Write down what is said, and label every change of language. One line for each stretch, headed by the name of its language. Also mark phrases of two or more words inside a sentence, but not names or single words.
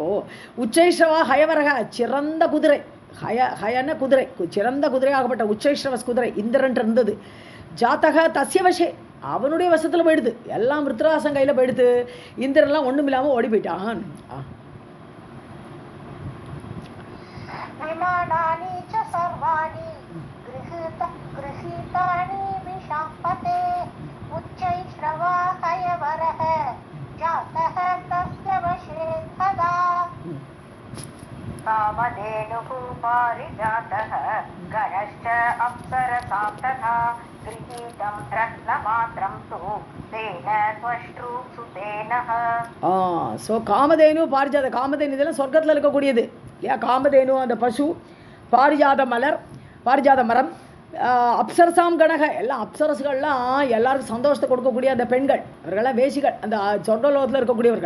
Sanskrit: उच्चैश्रवा हयवरः,
Tamil: சிறந்த குதிரை, ஹயன குதிரை, சிறந்த குதிரையாகப்பட்ட உச்சைஸ்ரவஸ் குதிரை இந்திரன் இருந்தது.
Sanskrit: जातः तस्य वशे,
Tamil: அவனுடைய வசத்தில் போயிடுது. எல்லாம் விருத்ராசன் கையில் போயிடுது. இந்திரன்லாம் ஒன்றும் இல்லாமல் ஓடி போயிட்டான்.
Sanskrit: विमानानि च सर्वाणि गृहीतानि विशाम्पते उच्चैश्रवा हयवरः जातः तस्य वशे तदा. कामधेनुः पारिजातः गणश्च अप्सरसां तथा गृहीतं रत्नमात्रं तु तेन त्वष्ट्रुसुतेनः.
Tamil: ஸோ காமதேனு பாரிஜாத, காமதேனு இதெல்லாம் சொர்க்கத்தில் இருக்கக்கூடியது இல்லையா. காமதேனு அந்த பசு, பாரிஜாத மலர், பாரிஜாத மரம்,
Sanskrit: अप्सरसां गणः,
Tamil: எல்லாம் அப்சரசுகள்லாம் எல்லாருக்கும் சந்தோஷத்தை கொடுக்கக்கூடிய அந்த பெண்கள், அவர்களெல்லாம் வேசிகள், அந்த சொர்க்கலோகத்தில் இருக்கக்கூடியவர்கள்.